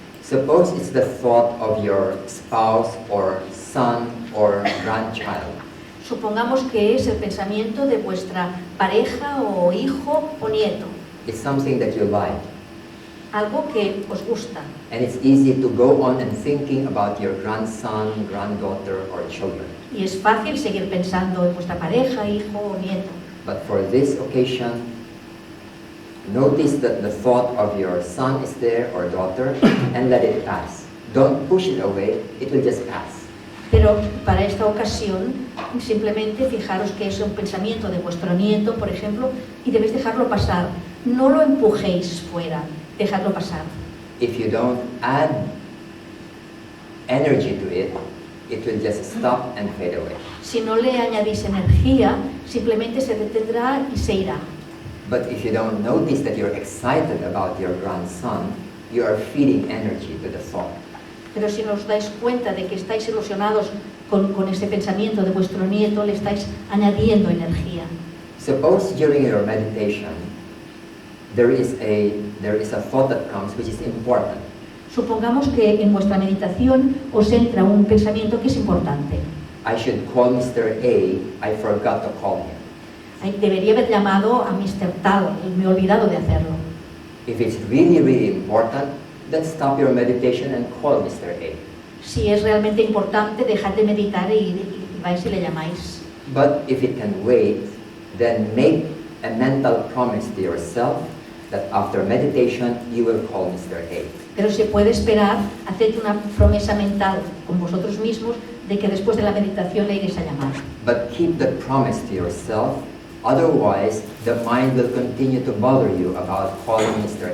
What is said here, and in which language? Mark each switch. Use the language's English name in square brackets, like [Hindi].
[English] Suppose it's the thought of your spouse or son or grandchild. [Spanish] Supongamos que es el pensamiento de vuestra pareja o hijo o nieto. [English] It's something that you like. [Spanish] Algo que os gusta. [English] And it's easy to go on and thinking about your grandson, granddaughter, or children. [Spanish] Y es fácil seguir pensando en vuestra pareja, hijo o nieto. [English] But for this occasion, notice that the thought of your son is there or daughter and let it pass. Don't push it away, it will just pass. [Spanish] Pero para esta ocasión, simplemente fijaros que es un pensamiento de vuestro nieto, por ejemplo, y debéis dejarlo pasar. No lo empujéis fuera, dejadlo pasar. [English] If you don't add energy to it, it will just stop and fade away. [Spanish] Si no le añadís energía, simplemente se detendrá y se irá. [English] But if you don't notice that you're excited about your grandson, you are feeding energy to the thought. [Spanish] Pero si no os dais cuenta de que estáis ilusionados con ese pensamiento de vuestro nieto, le estáis añadiendo energía. [English] Suppose during your meditation, there is a thought that comes which is important. [Spanish] Supongamos que en vuestra meditación os entra un pensamiento que es importante. [English] I should call Mr. A, I forgot to call him. [Spanish] Debería haber llamado a Mr. Tal, me he olvidado de hacerlo. [English] If it's really, really important, then stop your meditation and call Mr. A. [Spanish] Si es realmente importante, dejad de meditar y vais y le llamáis. [English] But if it can wait, then make a mental promise to yourself that after meditation you will call Mr. A. [Spanish] Pero si puede esperar, haced una promesa mental con vosotros mismos de que después de la meditación le iréis a llamar. [English] But keep the promise to yourself, otherwise the mind will continue to bother you about calling Mr.